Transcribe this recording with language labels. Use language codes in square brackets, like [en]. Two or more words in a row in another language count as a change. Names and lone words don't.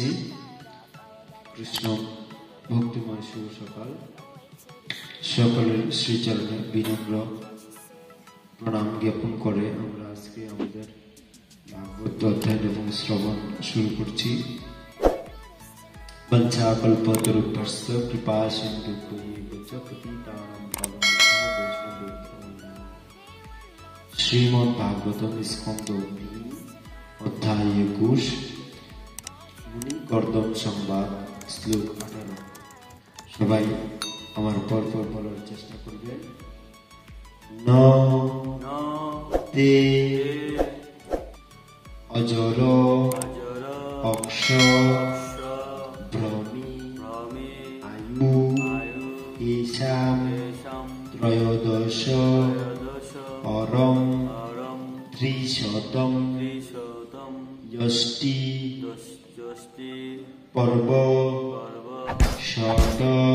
[bn] কৃষ্ণ ভক্তিময় শুভ সকাল। সকলের শ্রীচরণে বিনম্র প্রণাম জ্ঞাপন করে আমরা আজকে আমাদের ভাগবত অধ্যয়ন এবং শ্রবণ শুরু করছি। [sa] वंशाकल्पतरुभ्यश्च कृपासिन्धुभ्यैव च पतितानां पावनेभ्यो वैष्णवेभ्यो नमः। [bn] শ্রীমদ্ভাগবতম স্কন্ধ অধ্যায় 21 মুনি কর্দম সংবাদ শ্লোক 18। সবাই আমার পর বলার চেষ্টা করবেন। [sa] ন তে অজর অক্ষ ভ্রমি আয়ু ঈশাম ত্রয়োদশ অরম ত্রিশতম যষ্টি পর্ব ষট